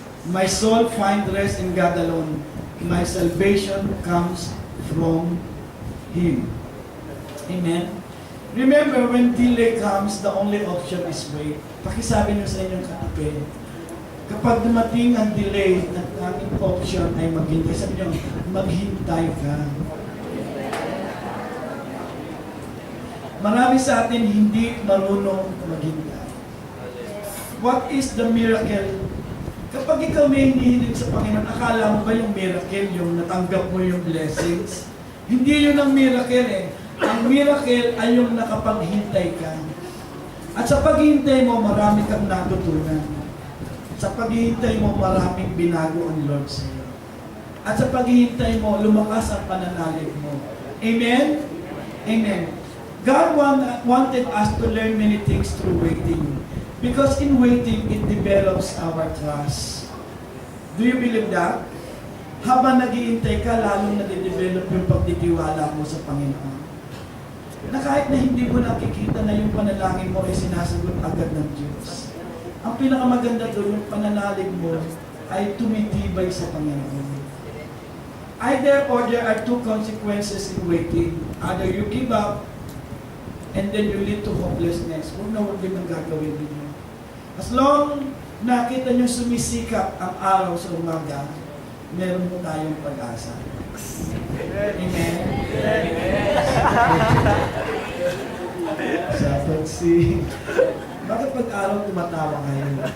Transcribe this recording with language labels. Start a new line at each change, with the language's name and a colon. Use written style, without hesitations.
English: My soul find rest in God alone. My salvation comes from Him. Amen. Remember, when delay comes, the only option is wait.
Filipino: Pakisabi niyo sa inyong katabi, kapag dumating ang delay, ang aming option ay maghintay. Sabi niyo, maghintay ka. Marami sa atin hindi marunong maghintay.
English: What is the miracle?
Filipino: Kapag ikaw may hinihiling sa Panginoon, akala mo ba yung miracle, yung natanggap mo yung blessings? Hindi yun ang miracle eh. Ang miracle ay yung nakapaghintay ka. At sa paghihintay mo, marami kang natutunan. Sa paghihintay mo, maraming binago ang Lord sa iyo. At sa paghihintay mo, lumakas ang pananalig mo. Amen? Amen.
English: God wanted us to learn many things through waiting. Because in waiting, it develops our trust. Do you believe that?
Filipino: Habang nag-iintay ka, lalong nade-develop yung pagtitiwala mo sa Panginoon. Na kahit na hindi mo nakikita na yung panalangin mo ay sinasagot agad ng Diyos. Ang pinakamaganda doon, yung pananalig mo ay tumitibay sa Panginoon.
English: Either or there are two consequences in waiting. Either you give up and then you lead to hopelessness.
Filipino: Huwag na huwag din ang gagawin ninyo. As long nakita nyo sumisikap ang araw sa umaga, meron mo tayong pag-asa. Amen? Sa pagsi... Bakit pag-araw tumatawa kayo?